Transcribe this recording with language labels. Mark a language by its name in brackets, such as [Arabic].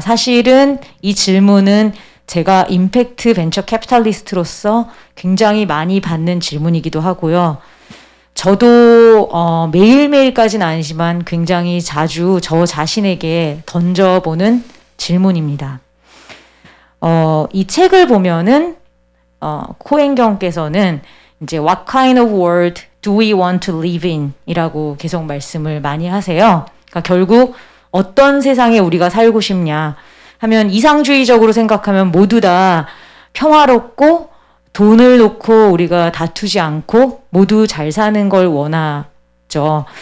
[Korean] 사실은 이 질문은 제가 임팩트 벤처 캐피탈리스트로서 굉장히 많이 받는 질문이기도 하고요. 저도 매일매일까지는 아니지만 굉장히 자주 저 자신에게 던져보는 질문입니다. 이 책을 보면은 코헨경께서는 이제 [English] What kind of world do we want to live in? [Korean] 이라고 계속 말씀을 많이 하세요. 그러니까 결국 어떤 세상에 우리가 살고 싶냐 하면 이상주의적으로 생각하면 모두 다 평화롭고 돈을 놓고 우리가 다투지 않고 모두 잘 사는 걸 원하죠.